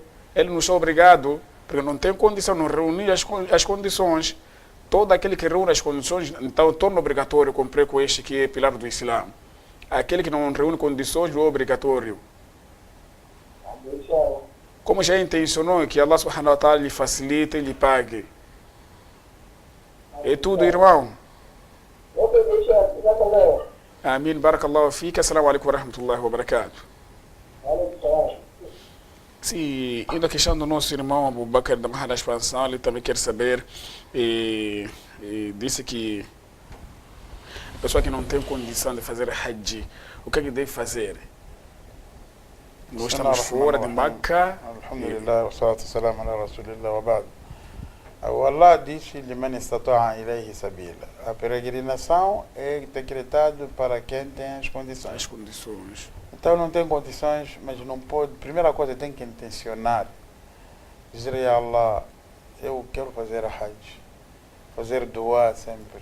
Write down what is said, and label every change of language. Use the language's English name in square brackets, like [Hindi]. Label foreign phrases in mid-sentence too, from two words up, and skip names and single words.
[Portuguese] Ele não está obrigado, porque não tem condição, não reunir as condições. Todo aquele que reúne as condições, então torna obrigatório cumprir com este que é pilar do Islã. Aquele que não reúne condições, não é obrigatório. Como já intencionou que [Arabic] الله سبحانه وتعالى [Portuguese] lhe facilite e lhe pague. É tudo, irmão. Amém. [Arabic] بارك الله فيك. السلام عليكم ورحمة الله وبركاته. [Portuguese] Sim, indo a questão do nosso irmão Abu Bakr da Mahada Expansão, ele também quer saber, disse que a pessoa que não tem condição de fazer Hajj, o que é que deve fazer? Nós estamos fora de Meca. [Arabic] الحمد لله، والصلاة والسلام على رسول الله وبعد. Allah disse لمن استطاع إليه سبيلا. [Portuguese] A peregrinação é decretado para quem tem as condições. As condições. Então não tem condições, mas não pode. Primeira coisa, tem que intencionar. Dizer a Allah, eu quero fazer a Hajj. Fazer dua sempre.